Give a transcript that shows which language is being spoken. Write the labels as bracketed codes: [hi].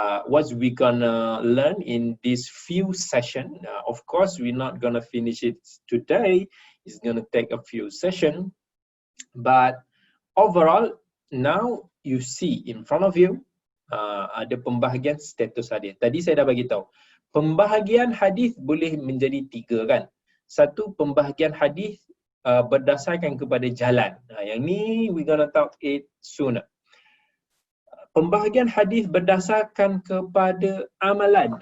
[en] what we gonna learn in this few session. Of course, we're not gonna finish it today. It's gonna take a few sessions, but overall, now you see in front of you [ms] ada pembahagian status hadis. Tadi saya dah bagi tahu. Pembahagian hadis boleh menjadi 3 kan. Satu, pembahagian hadis berdasarkan kepada jalan. Yang ni [en] we gonna talk it soon. [ms] Pembahagian hadis berdasarkan kepada amalan.